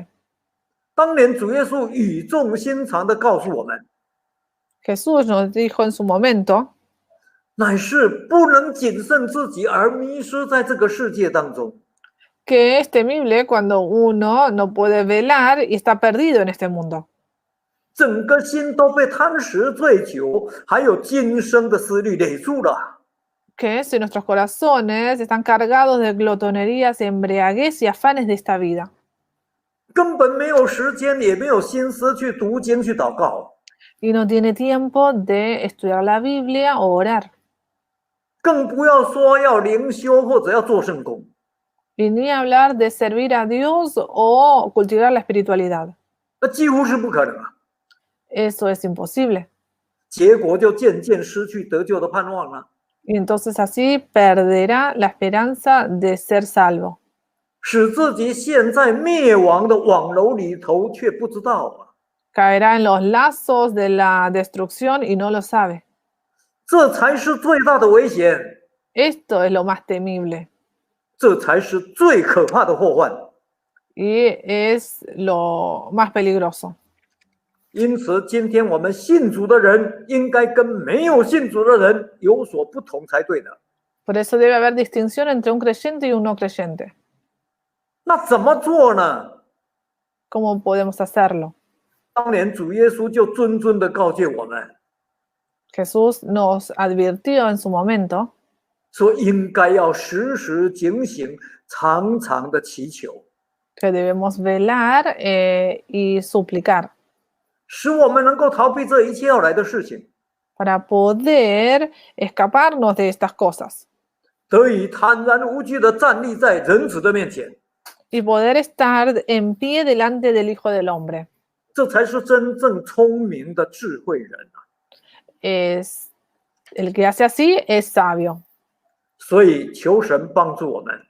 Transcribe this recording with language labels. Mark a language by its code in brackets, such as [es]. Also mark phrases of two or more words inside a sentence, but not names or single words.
[zh] 当年主耶稣语重心长地告诉我们， [es] Jesús nos dijo en su momento [zh] 乃是不能谨慎自己而迷失在这个世界当中。 [es] que es temible cuando uno no puede velar y está perdido en este mundo. [zh] 整个心都被贪食、醉酒，还有今生的思虑累住了。 [es] Que si nuestros corazones están cargados de glotonerías, embriaguez y afanes de esta vida. [zh] 根本没有时间，也没有心思去读经、去祷告， [es] Y no tiene tiempo de estudiar la Biblia o orar. [zh] 更不要说要灵修或者要做圣工。 [es] Y ni hablar de servir a Dios o cultivar la espiritualidad. [zh] 那几乎是不可能啊！ [es] Eso es imposible. [zh] 结果就渐渐失去得救的盼望了， [es] Y entonces así perderá la esperanza de ser salvo. [zh] 使自己陷在灭亡的网楼里头，却不知道啊！ [es] Caerá en los lazos de la destrucción y no lo sabe. [zh] 这才是最大的危险， [es] Esto es lo más temible [zh] 这才是最可怕的祸患。 [es] y es lo más peligroso. [zh] 因此，今天我们信主的人应该跟没有信主的人有所不同才对的。 [es] Por eso debe haber distinción entre un creyente y un no creyente. [zh] 那怎么做呢？ [es] ¿Cómo podemos hacerlo? [zh] 当年主耶稣就谆谆的告诫我们， [es] Jesús nos advirtió en su momento [zh] 说应该要时时警醒，常常的祈求， [es] que debemos velar y suplicar [zh] 使我们能够逃避这一切要来的事情， [es] para poder escaparnos de estas cosas [zh] 得以坦然无惧的站立在人子的面前。 [es] y poder estar en pie delante del Hijo del Hombre. [zh] 这才是真正聪明的智慧人啊！ [es] Es, el que hace así es sabio. [zh] 所以求神帮助我们，